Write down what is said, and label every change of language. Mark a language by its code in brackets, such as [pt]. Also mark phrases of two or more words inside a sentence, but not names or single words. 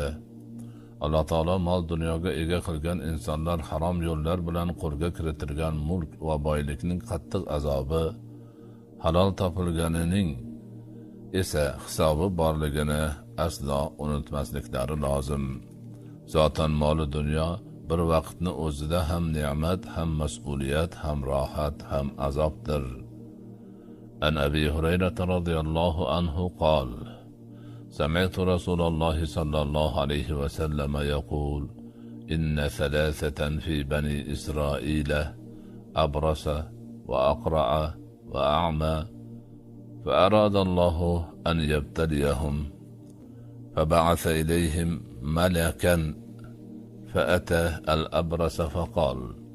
[uz] Alloh taolo mol dunyoga ega qilgan insonlar harom yo'llar bilan qo'lga kiritilgan mulk va boylikning qattiq azobi, halol topilganining esa hisobi borligini aslo unutmasliklari lozim. Zotan moli dunyo bir vaqtni o'zida ham ne'mat, ham mas'uliyat, ham rohat, ham azobdir. [ar] عن أبي هريرة رضي الله عنه قال: سمعت رسول الله صلى الله عليه وسلم يقول: إن ثلاثة في بني إسرائيل أبرص وأقرع وأعمى فأراد الله أن يبتليهم فبعث إليهم ملكا فأتى الأبرص فقال: